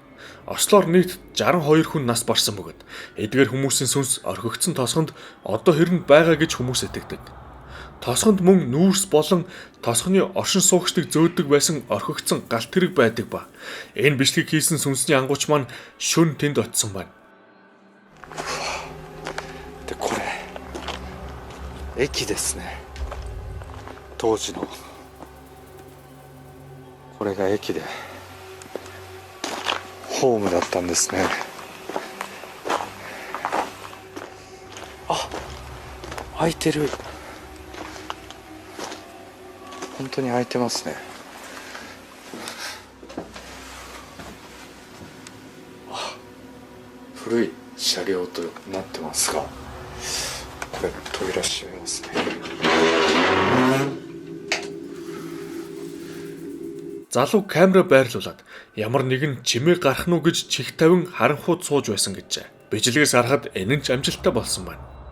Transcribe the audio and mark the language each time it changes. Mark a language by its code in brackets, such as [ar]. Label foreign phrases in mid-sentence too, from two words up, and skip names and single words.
[mn] Ослоор нийт 62 хүн нас барсан бөгөөд эдгээр хүмүүсийн сүнс орхигдсон тосгонд одоо хэрнэ байгаа гэж хүмүүс итгэдэг. Тосгонд мөн нүүрс болон тосгоны оршин суугчдыг зөөдөг байсан орхигдсон галт хэрэг байдаг ба энэ бичлэгийг хийсэн сүнсний ангууч маань шөнө тэнд очсон байна. [ja] でこれ駅ですね。当時のこれが駅でホームだったんですね。あ、開いてる。本当に開いてますね。あ、古い車両となってますが、これ扉閉めますね。 [mn] Залуу камера байрлуулад ямар нэгэн чимээ гарах нь уу гэж чих тавин харанхууд сууж байсан гэжээ. Бичлэгээс харахад энэ нь ч амжилттай болсон байна.